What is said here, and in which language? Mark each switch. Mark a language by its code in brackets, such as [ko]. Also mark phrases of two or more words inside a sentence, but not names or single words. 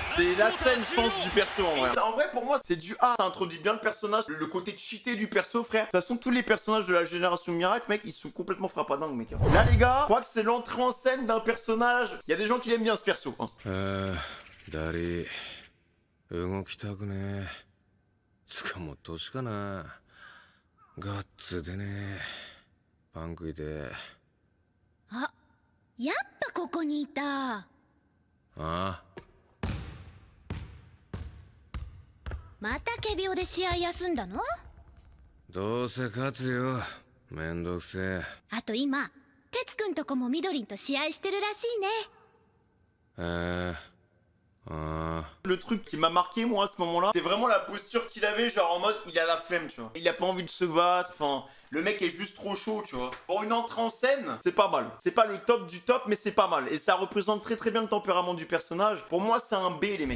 [fr] C'est la scène je pense du perso en vrai. En vrai pour moi c'est du A. Ça introduit bien le personnage, le côté cheaté du perso frère. De toute façon tous les personnages de la génération Miracle mec ils sont complètement frappadingues mec. Là les gars, je crois que c'est l'entrée en scène d'un personnage. Il y a des gens qui l'aiment bien ce perso hein. [ja] Ah, やっぱここにいた。また仮病で試合休んだの？どうせ勝つよ。めんどくせえ。あと今、哲くんとこもみどりんと試合してるらしいね。 [fr] Le truc qui m'a marqué moi à ce moment-là, c'est vraiment la posture qu'il avait, genre en mode il a la flemme, tu vois. Il a pas envie de se battre, enfin, le mec est juste trop chaud, tu vois. Pour une entrée en scène, c'est pas mal. C'est pas le top du top, mais c'est pas mal. Et ça représente très très bien le tempérament du personnage. Pour moi, c'est un B, les mecs.